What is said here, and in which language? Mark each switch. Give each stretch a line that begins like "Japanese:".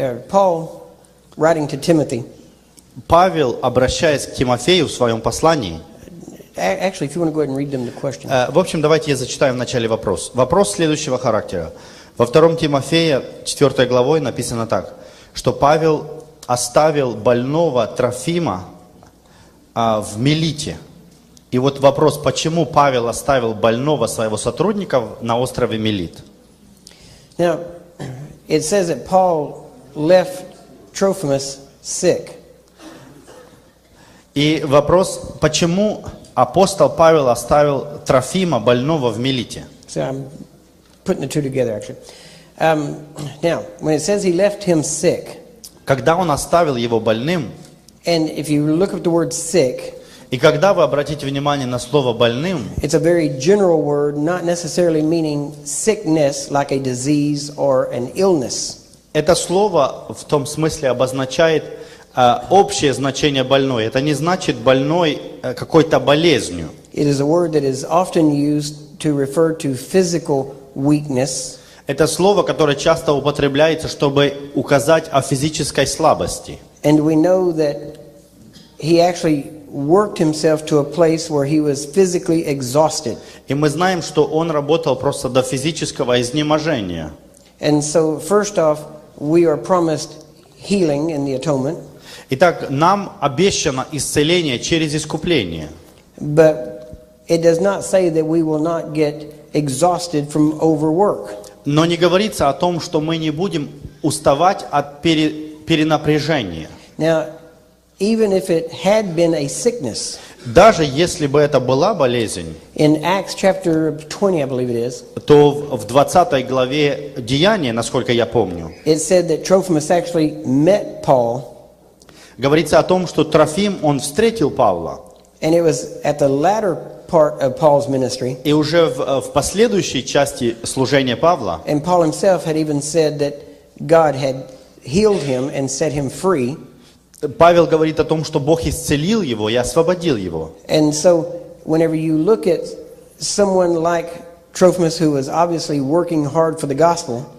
English: Paul, writing to Timothy,
Russian: Павел, обращаясь к Тимофею в своем послании,
English: actually, if you want to go ahead and read them the question.
Russian: в общем, давайте я зачитаю в начале вопрос. Вопрос следующего характера. Во 2 Тимофея, 4 главой написано так, что Павел оставил больного Трофима в Милите. И вот вопрос, почему Павел оставил больного своего сотрудника на острове Милит?
English: Now, it says that Paul left Trophimus sick.
Russian: И вопрос, почему апостол Павел оставил Трофима больного в Милите?
English: So I'm putting the two together, actually. Now, when it says he left him sick,
Russian: Когда он оставил его больным,
English: and if you look up the word sick,
Russian: и когда вы обратите внимание на слово «больным»,
English: it's a very general word, not necessarily meaning sickness like a disease or an illness.
Russian: это слово в том смысле обозначает общее значение больной. Это не значит больной какой-то болезнью.
English: It is a word that is often used to refer to physical weakness.
Russian: Это слово, которое часто употребляется, чтобы указать о физической слабости.
English: And we know that he actually worked himself to a place where he was physically exhausted.
Russian: И мы знаем, что он работал просто до физического изнеможения.
English: And so, first off, we are promised healing in the atonement.
Russian: Итак, нам обещано исцеление через искупление.
English: But it does not say that we will not get exhausted from overwork.
Russian: Но не говорится о том, что мы не будем уставать от перенапряжения.
English: Now, even if it had been a sickness,
Russian: Даже если бы это была болезнь,
English: in Acts chapter 20, I believe it is,
Russian: то в 20 главе Деяния, насколько я помню,
English: it said that Trophimus actually met Paul,
Russian: говорится о том, что Трофим, он встретил Павла.
English: and it was at the latter part of Paul's ministry.
Russian: И уже в последующей части служения Павла,
English: And Paul himself had even said that God had healed him and set him free.
Russian: Павел говорит о том, что Бог исцелил его и освободил его.
English: And so, whenever you look at someone like Trophimus, who was obviously working hard for the gospel,